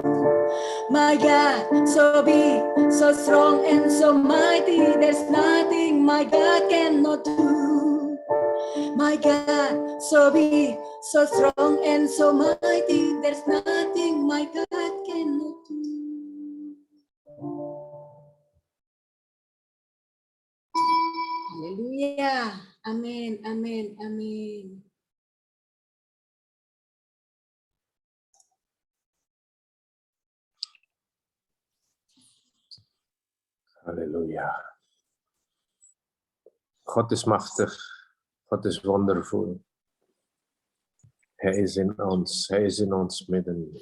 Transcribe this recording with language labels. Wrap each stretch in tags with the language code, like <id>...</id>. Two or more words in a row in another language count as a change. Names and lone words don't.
<en>My God, so big, so strong and so mighty, there's nothing my God cannot do. My God, so big, so strong and so mighty, there's nothing my God cannot do.</en> <id>Haleluya. Amin, amin, amin.</id> <nl>Halleluja. God is machtig. God is wondervol. Hij is in ons. Hij is in ons midden.</nl>